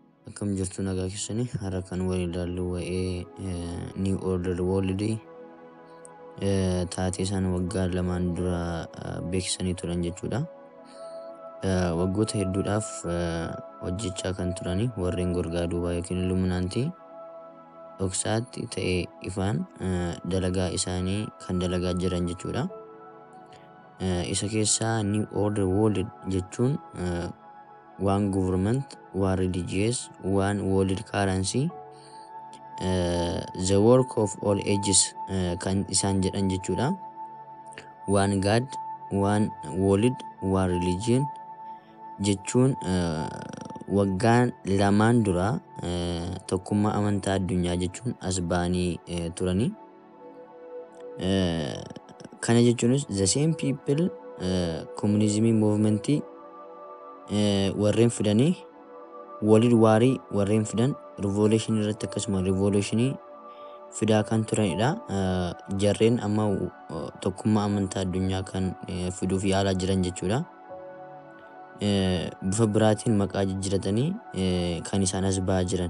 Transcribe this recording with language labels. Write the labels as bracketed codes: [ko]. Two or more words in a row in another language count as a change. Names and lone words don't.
[om] Akkam jirtu nagaa keessanii har'a kan waliin ilaallu waa'ee New Order World taatee isaan waggaa lamaan dura beeksisanii turan jechuudha. Waggoota hedduudhaaf hojjechaa kan turani warreen gorgaa duubaa yookiin Illuminaantii dhoksaatti ta'ee ifaan dalagaa isaanii kan dalagaa jiran jechuudha. Isa keessaa [en] New Order World jechuun one government, one religious, one world currency, the work of all ages [om] kan isaan jedhan jechuudha. [en] One God, one world, one religion [om] jechuun waggaan lamaan dura tokkummaa amantaa addunyaa jechuun as ba'anii turani. Kana jechuunis [en] the same people communism movement [om] warreen fidanii walid waarii warreen fidan revolution irratti akkasuma revolution fidaa kan turanidha. Jarreen amma tokkummaa amantaa addunyaa kan fiduuf yaalaa jiran jechuudha. Bifa biraatiin maqaa jijjiiratanii kan isaan as ba'aa jiran.